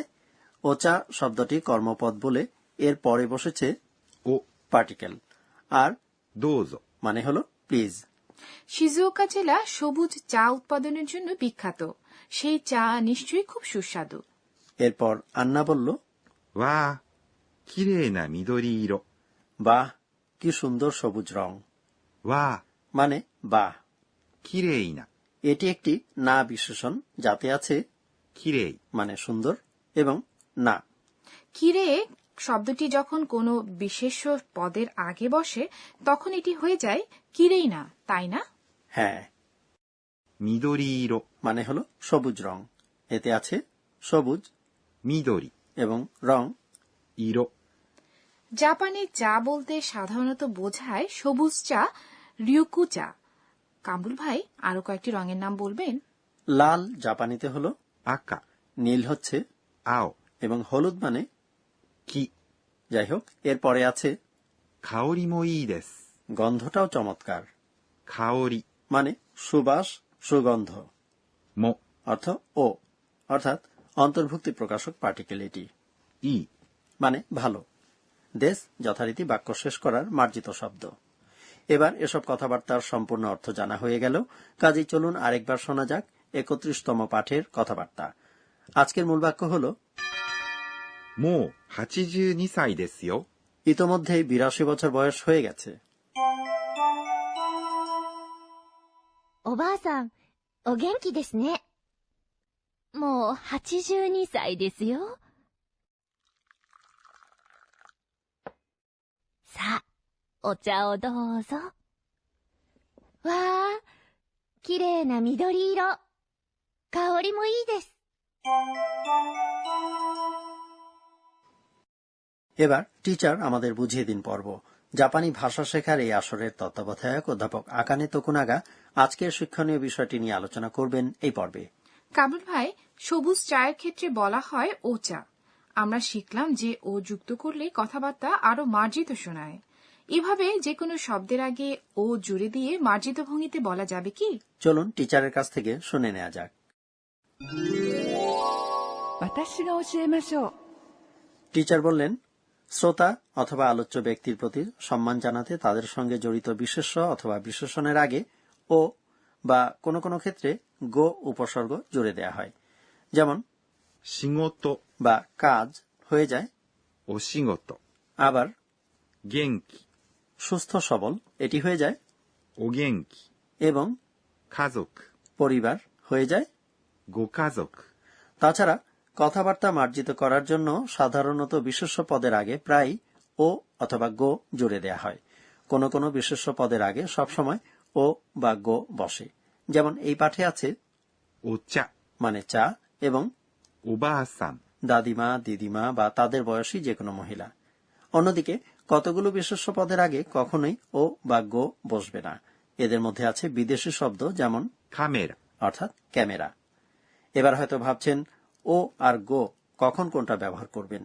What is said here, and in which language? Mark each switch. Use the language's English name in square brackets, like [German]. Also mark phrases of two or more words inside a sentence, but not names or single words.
[Bangla] ওচা শব্দটি কর্মপদ বলে এর পরে বসেছে ও পার্টিকেল, আর どうぞ মানে হলো প্লিজ। শিজুওকা জেলা সবুজ চা উৎপাদনের জন্য বিখ্যাত। সেই চা নিশ্চয়ই খুব সুস্বাদু। এরপর আন্না বলল, [Japanese] わあきれいな緑色 [Bangla] বাহ, কি সুন্দর সবুজ রং। わあ মানে বাহ। きれいな এটি একটি না বিশেষণ যাতে আছে きれい মানে সুন্দর এবং না। কিরে শব্দটি যখন কোনো বিশেষ্য পদের আগে বসে তখন এটি হয়ে যায় কিরেই না, তাই না? হ্যাঁ। 緑色、 মানে হলো সবুজ রং। এতে আছে সবুজ 緑、 এবং রং। 色、 জাপানে চা বলতে সাধারণত বোঝায় সবুজ চা, রিউকু চা। কামরুল ভাই আরো কয়েকটি রঙের নাম বলবেন? লাল জাপানিতে হলো 赤、 নীল হচ্ছে 青、 এবং হলুদ মানে 木。 যাই হোক, এরপরে আছে [Japanese] 香りもいいです。 [Bangla] গন্ধটাও চমৎকার। 香り মানে সুবাস, সুগন্ধ। も অর্থ ও, অর্থাৎ অন্তর্ভুক্তি প্রকাশক পার্টিকেল এটি। いい。 মানে ভালো। দেশ যথারীতি বাক্য শেষ করার মার্জিত শব্দ। এবার এসব কথাবার্তার সম্পূর্ণ অর্থ জানা হয়ে গেল, কাজেই চলুন আরেকবার শোনা যাক 31তম পাঠের কথাবার্তা। আজকের মূল বাক্য হল [Japanese] もう82歳ですよ。 [Bangla] ইতোমধ্যেই 82 বছর বয়স হয়ে গেছে। [Japanese] おばあさん、お元気ですね。もう82歳ですよ。さあ、お茶をどうぞ。わあ、きれいな緑色。香りもいいです。 [Bangla] এবার টিচার আমাদের বুঝিয়ে দিন পর্ব। জাপানি ভাষা শেখার এই আসরের তত্ত্বাবধায়ক অধ্যাপক আকানে তোকুনাগা আজকের শিক্ষণীয় বিষয়টি নিয়ে আলোচনা করবেন এই পর্বে। কামরুল ভাই, সবুজ চায়ের ক্ষেত্রে বলা হয় ও চা। আমরা শিখলাম যে ও যুক্ত করলে কথাবার্তা আরো মার্জিত শোনায়। এভাবে যে কোনো শব্দের আগে ও জুড়ে দিয়ে মার্জিত ভঙ্গিতে বলা যাবে কি? চলুন টিচারের কাছ থেকে শুনে নেওয়া যাক। [Japanese] 私が教えましょう。 [Bangla] টিচার বললেন, শ্রোতা অথবা আলোচ্য ব্যক্তির প্রতি সম্মান জানাতে তাদের সঙ্গে জড়িত বিশেষ্য অথবা বিশেষণের আগে ও বা কোনো কোনো ক্ষেত্রে গো উপসর্গ জুড়ে দেয়া হয়। যেমন 仕事、 বা কাজ হয়ে যায় お仕事、 আবার 元気、 সুস্থ সবল এটি হয়ে যায় お元気、 এবং 家族、 পরিবার হয়ে যায়। ご家族、 তাছাড়া কথাবার্তা মার্জিত করার জন্য সাধারণত বিশেষ্য পদের আগে প্রায় ও অথবা গো জুড়ে দেয়া হয়। কোন কোন বিশেষ্য পদের আগে সবসময় ও বা গো বসে। যেমন এই পাঠে আছে お茶、 মানে চা এবং おばあさん、 দাদিমা, দিদিমা বা তাদের বয়সী যে কোনো মহিলা। অন্যদিকে কতগুলো বিশেষ্য পদের আগে কখনোই ও বা গো বসবে না। এদের মধ্যে আছে বিদেশি শব্দ, যেমন カメラ、 অর্থাৎ ক্যামেরা। এবার হয়তো ভাবছেন ও আর গো কখন কোনটা ব্যবহার করবেন।